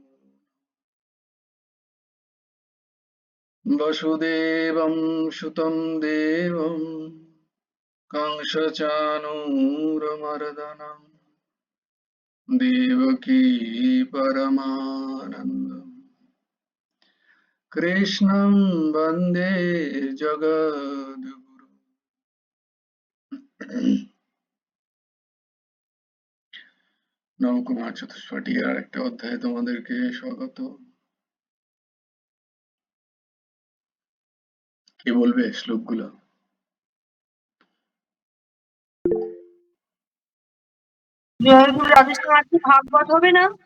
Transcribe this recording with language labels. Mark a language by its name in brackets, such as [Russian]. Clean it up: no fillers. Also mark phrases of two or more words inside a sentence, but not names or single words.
[Sanskrit] वसुदेवं सुतं देवं कंसचाणूरमर्दनं देवकी परमानन्दं कृष्णं वन्दे जगद्गुरु। [Bangla] নবকুমার চতুষ্পটি আর একটা অধ্যায়ে তোমাদেরকে স্বাগত। কে বলবে শ্লোকগুলো? জয়গুরু রাধেশ্যাম কি ভাগবত হবে না?